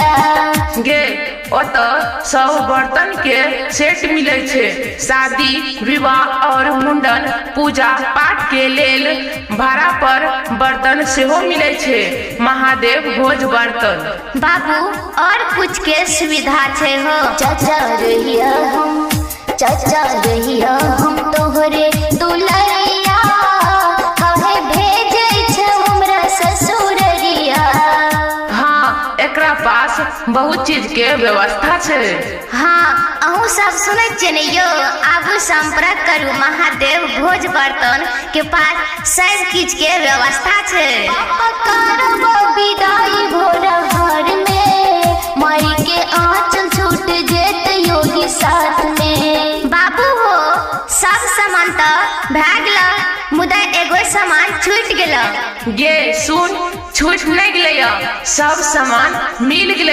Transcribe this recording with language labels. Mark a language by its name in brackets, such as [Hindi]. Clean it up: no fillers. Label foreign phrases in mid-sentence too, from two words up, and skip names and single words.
[Maithili] गे ओत सब बर्तन के सेट मिले छे। शादी विवाह और मुंडन पूजा पाठ के लेल भाड़ा पर बर्तन सेहो मिले छे। महादेव भोज बर्तन। बाबू और कुछ के सुविधा छे हो? चाचा रहिया हम तोहरे दुलरिया, काहे भेजै छ हमरा ससुररिया। हाँ एकरा पास बहुत चीज के व्यवस्था छे। हाँ अहूँ सब सुनै छियै ने यो? आगू संपर्क करू महादेव भोज बर्तन के पास सब चीज के व्यवस्था छे। पापा करबो विदाई भोरहर में, माई के आंचल छूट जेत योगी साथ में। बाबू हो सब सामान तो भए गेलै, मुदा एगो सामान छूट गेलै। गे सुन, छूट नहीं गेले, सब सामान मिल गेले।